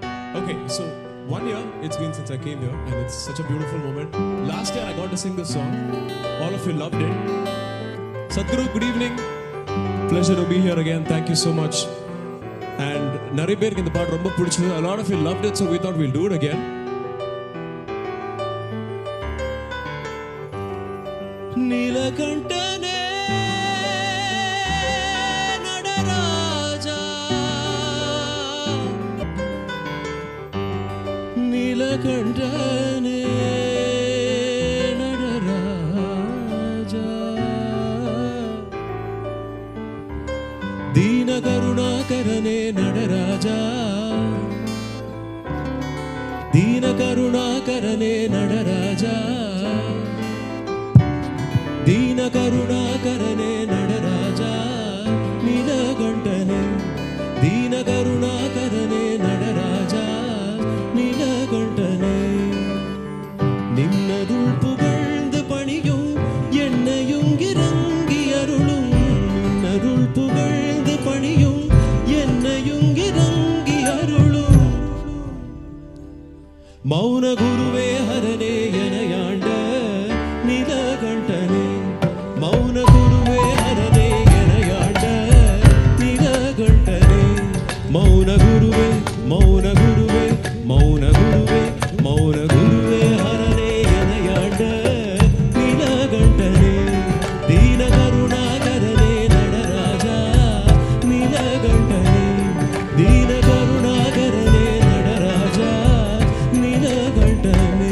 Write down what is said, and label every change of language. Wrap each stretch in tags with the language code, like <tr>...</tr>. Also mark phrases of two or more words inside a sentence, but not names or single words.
<en>Okay, so 1 year it's been since I came here, and it's such a beautiful moment. Last year I got to sing this song. All of you loved it. Sadhguru, good evening. Pleasure to be here again. Thank you so much. And</en> <ta>நிறைய பேருக்கு இந்த பாட்டு ரொம்ப பிடிச்சது.</ta> <en>A lot of you loved it, so we thought we'll do it again.</en> <ta>நீலகண்டனே நடராஜா, நீலகண்டனே நடராஜா, தீன கருணாகரனே நடராஜா, தீன கருணாகரனே நடராஜா, தீன கருணாகரனே நடராஜா, நீலகண்டனே தீன கருணாகரனே நடராஜா, நீலகண்டனே நின்னருள் புகழ்ந்து பணியும் என்னையும் இறங்கி அருளும், நின்னருள் புகழ்ந்து பணியும் என்னையும் இறங்கி அருளும், மௌன குருவே ஹரனே எனையாண்ட நீலகண்டனே, மௌன குருவே ஹரனே எனையாண்ட நீலகண்டனே, மௌன குருவே மௌன குருவே மௌன குருவே மௌன குருவே ஹரனே எனையாண்ட நீலகண்டனே, தீன கருணாகரனே நடராஜா, நீலகண்டனே தீன கருணாகரனே நடராஜா, நீலகண்டனே.</ta>